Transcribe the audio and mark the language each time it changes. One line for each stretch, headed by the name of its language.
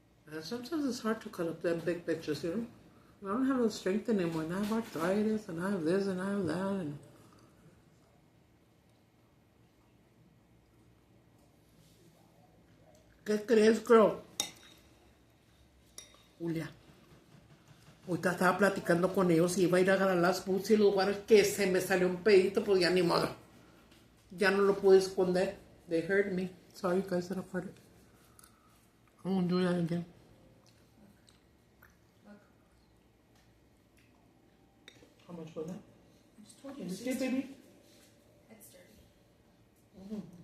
English: And sometimes it's hard to cut up them big bitches, you know. I don't have the strength anymore. And I have arthritis, and I have this, and I have that, and
Spanish: ¿qué crees,
English: girl? Julia.
Spanish: Ahorita estaba platicando con ellos y iba a ir a agarrar las boots y los lugares que se me salió un pedito, pues ya ni modo. Ya no lo pude esconder.
English: They heard me. Sorry, guys, that I farted. I won't do that again. How much was that? I just told you. Can you see, baby? It's dirty.